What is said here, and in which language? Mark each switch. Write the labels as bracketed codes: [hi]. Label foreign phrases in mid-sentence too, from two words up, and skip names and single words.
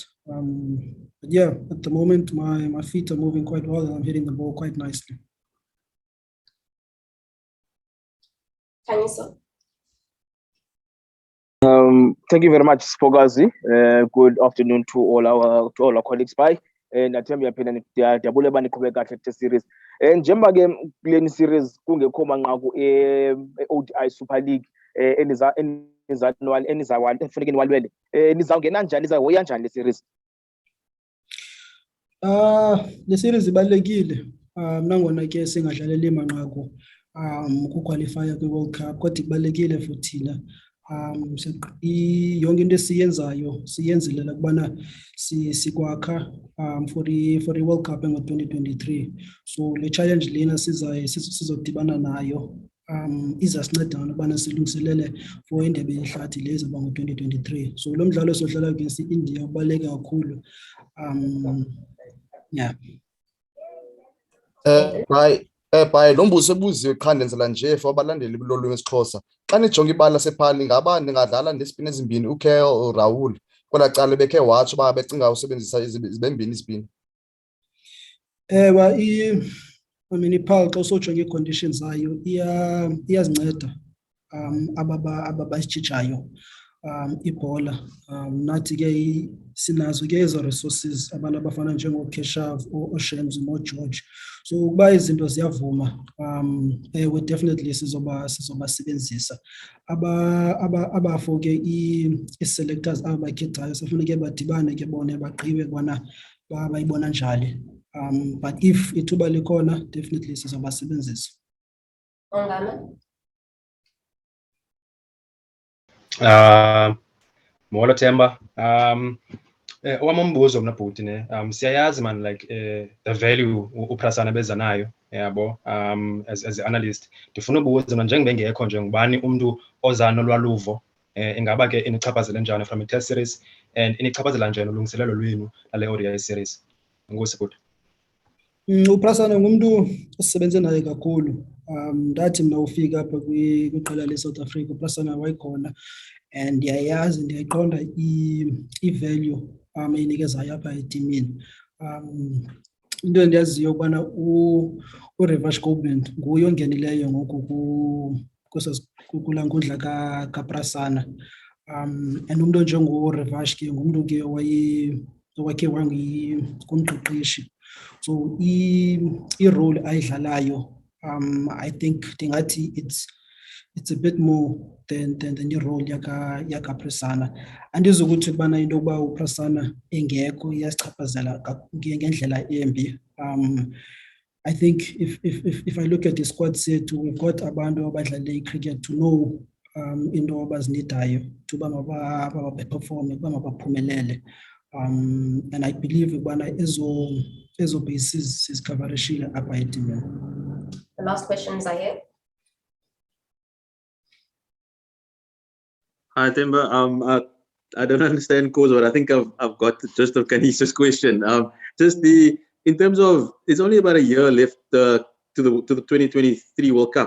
[en] But yeah, at the moment, my feet are moving quite well and I'm hitting the ball quite nicely. Tanisa? Thank you very much, Spogazi. Good afternoon to all our colleagues. [xh] Bye. And Atemba phela ndiyabule baniqhubeka kahle [en] test series. [xh] Njengoba ke kule series kungekho manqaku ODI Super League enifuneka niwalwele. Nizawungena njani, nizahoya njani le series? Le series ibalulekile. Nangona ke singadlaleli manqaku ukuqualifya kwi-World Cup, kodwa ibalulekile for thina. Yonke into esiyenzayo siyenzile ukubana sikwakha [en] for the World Cup [xh] ngo-2023. So le challenge lena sizodibana nayo izasinceda ukubana silungiselele for indebe yehlathi le ezaba ngo-2023. So lo mdlalo sodlala against i-India ubaluleke kakhulu. Yeah. Bye lo mbuzo ebuziwe qha ndenzela nje for abalandeli lolwimi esiXhosa. Xa nijonga ibala lasephali ngaba ningadlala nesipini ezimbini uKel Rahul kwela cala bekhe watsho uba becinga usebenzisa izibembini izipini. [en] I mean [xh] iphal xa usojonga ii-conditions zayo iyazinceda aba isitshayo ibhola. Nathi ke sinazo ke ezo resources abantu abafana njengooKeshav, ooShems, nooGeorge. So ukuba izinto ziyavuma, [en] we definitely sizobasebenzisa. [xh] Abafo ke ii-selectors abakhethayo safuneke badibane ke bona bagqibe bona bayibona njani. [en] But if [xh] ithuba likhona, definitely sizobasebenzisa. Molo Temba. Owam umbuzo mna bhuti ne siyayazi man [en] like the value [xh] uPrasana beza nayo yabo [en] as an analyst. [xh] Ndifuna ubuza mna njengoba engekho nje ngubani umuntu oza nolwaluvo ingaba ke inichaphazele njani [en] from i-test series [xh] and inichaphazela njani ulungiselelo lwenu lale ODI series. Ngosi bhuti. uPrasana ngumuntu osebenze naye kakhulu. Ndathi mna ufika apha kwiqela leSouth Africa uPrasana wayekhona and ndiyayazi ndiyayiqonda i-value eyinikezayo apha etimini. Into endiyaziyo ukubana uRevash Gobind nguye ongenileyo ngoku kulaa nkundla kaPrasana. And umuntu onjengoRevash ke ngumuntu ke owakhe ngumqeqeshi. So i-role ayidlalayo [en] I think [xh] ndingathi [en] it's a bit more than [xh] i-role yakaPrasana. Andizukuthi ukubana into yokuba uPrasana engekho iyasichaphazela ngendlela embi. [en] I think if I look at the squad sethu, we've got [xh] abantu abadlale i-cricket [en] to know [xh] into abazinidayo [en] to [xh] uba mabaperforme, uba mabaphumelele. [en] And I believe [xh] ukubana ezo bases sizikhavarishile apha etimini. [en] The last questions are here. Hi, Temba. I don't understand cause, but I think I've got the gist of Kanisha's question. In terms of, it's only about a year left to the 2023 World Cup.